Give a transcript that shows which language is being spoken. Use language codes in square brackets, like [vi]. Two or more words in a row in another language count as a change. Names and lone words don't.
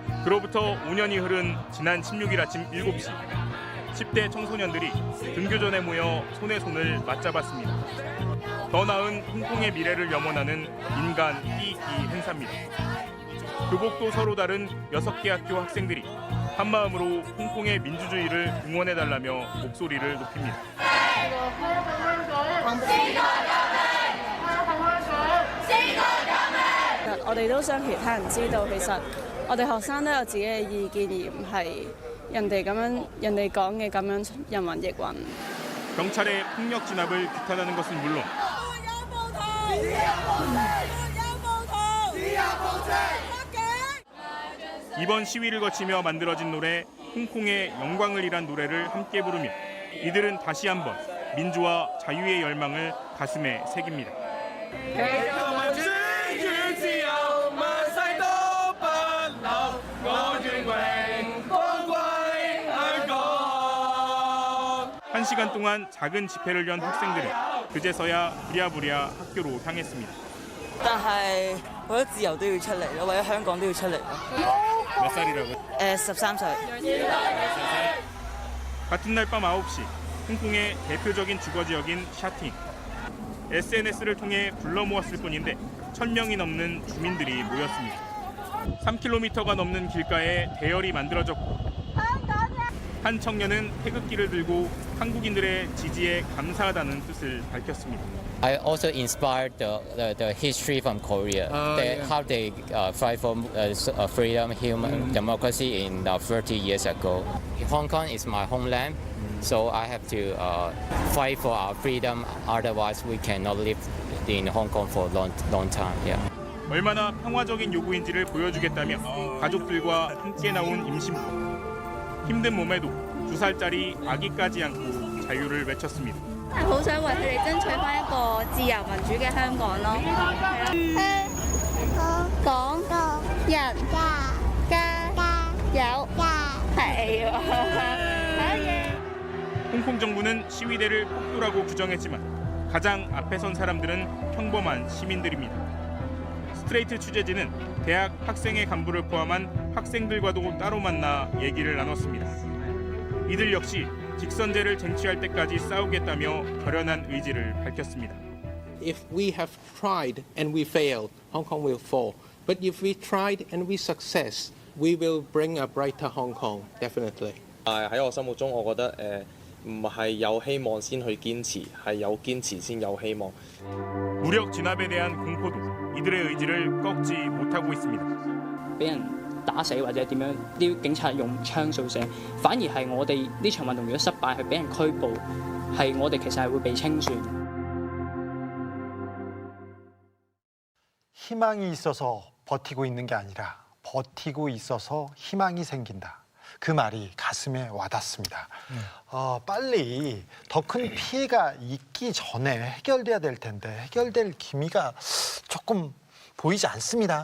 [ko] 그로부터 5년이 흐른 지난 16일 아침 7시 10대 청소년들이 등교전에 모여 손에 손을 맞잡았습니다. 더 나은 홍콩의 미래를 염원하는 인간 끼끼 행사입니다. 교복도 서로 다른 6개 학교 학생들이 한마음으로 홍콩의 민주주의를 응원해달라며 목소리를 높입니다. [yue] 我哋都想其他人知道，其實我哋學生都有自己嘅意見，而唔係人哋講嘅咁樣人云亦云。 [ko] 경찰의 폭력 진압을 규탄하는 것은 물론 이번 시위를 거치며 만들어진 노래 홍콩의 영광을 이란 노래를 함께 부르며 이들은 다시 한번 민주와 자유의 열망을 가슴에 새깁니다. 한 시간 동안 작은 집회를 연 학생들은 그제서야 부랴부랴 학교로 향했습니다. [yue] 但係為咗自由都要出嚟咯，為咗香港都要出嚟咯。 [ko] 몇 살이라고요? [yue] 13歲。 [ko] 같은 날 밤 9시 홍콩의 대표적인 주거지역인 샤팅. SNS를 통해 불러 모았을 뿐인데 1,000명이 넘는 주민들이 모였습니다. 3km가 넘는 길가에 대열이 만들어졌고 한 청년은 태극기를 들고 한국인들의 지지에 감사하다는 뜻을 밝혔습니다. [en] I also inspired the history from Korea, how they fight for freedom, human democracy in 30 years ago. Hong Kong is my homeland, so I have to fight for our freedom. Otherwise, we cannot live in Hong Kong for a long time. Yeah. [ko] 얼마나 평화적인 요구인지를 보여주겠다며 가족들과 함께 나온 임신부. 힘든 몸에도 2살짜리 아기까지 안고 자유를 외쳤습니다. [yue] 好想為佢哋爭取返一個自由民主嘅香港咯。香港人加油！係喎。 [ko] 홍콩 정부는 시위대를 폭도라고 부정했지만 가장 앞에 선 사람들은 평범한 시민들입니다. 스트레이트 취재진은 대학 학생회 간부를 포함한 학생들과도 따로 만나 얘기를 나눴습니다. 이들 역시 직선제를 쟁취할 때까지 싸우겠다며 결연한 의지를 밝혔습니다. [en] If we have tried and we failed, Hong Kong will fall. But if we tried and we success, we will bring a brighter Hong Kong, definitely. [yue] 喺我心目中，我覺得唔係有希望先去堅持，係有堅持先有希望。 [ko] 무력 진압에 대한 공포도 이들의 의지를 꺾지 못하고 있습니다. [yue] 俾人打死或者點樣，啲警察用槍掃射，反而係我哋呢場運動如果失敗，係俾人拘捕，係我哋其實係會被清算。 [ko] 희망이 있어서 버티고 있는 게 아니라 버티고 있어서 희망이 생긴다. 그 말이 가슴에 와닿습니다. 빨리 더 큰 피해가 있기 전에 해결돼야 될 텐데 해결될 기미가 조금 보이지 않습니다.